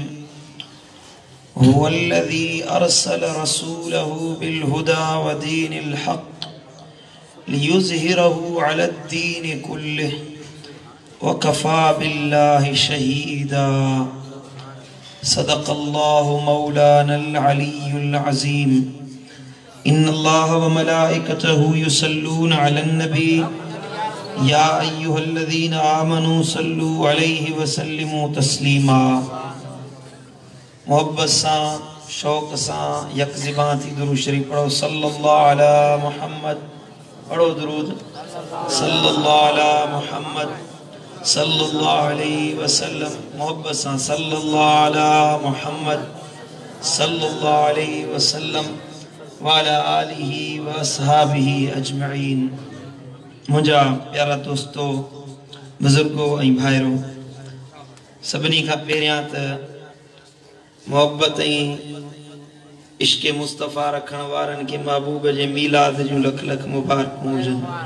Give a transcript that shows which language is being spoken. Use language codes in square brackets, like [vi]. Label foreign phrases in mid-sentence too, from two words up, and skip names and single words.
[ar] هو الذي أرسل رسوله بالهدى ودين الحق ليظهره على الدين كله وكفى بالله شهيدا. صدق الله مولانا العلي العظيم. إن الله وملائكته يصلون على النبي يا أيها الذين آمنوا صلوا عليه وسلموا تسليما. [sd] मोहब्बत सां शौक़ सां यकज़िबां थी दुरूद शरीफ पढ़ो। [ar] صلى الله على محمد [sd] पढ़ो दुरूद। [ar] صلى الله على محمد صلى الله عليه وسلم. [sd] मोहब्बत सां [ar] صلى الله على محمد صلى الله عليه وسلم وعلى آله وأصحابه أجمعين. [sd] मुंहिंजा प्यारा दोस्तो, बुजुर्गो ऐं भाइरो, सभिनी खां पहिरियां त मोहब्बत ऐं इश्क़ मुस्तफ़ा रखण वारनि खे महबूब जे मीलाद जूं लख लख मुबारकूं हुजनि।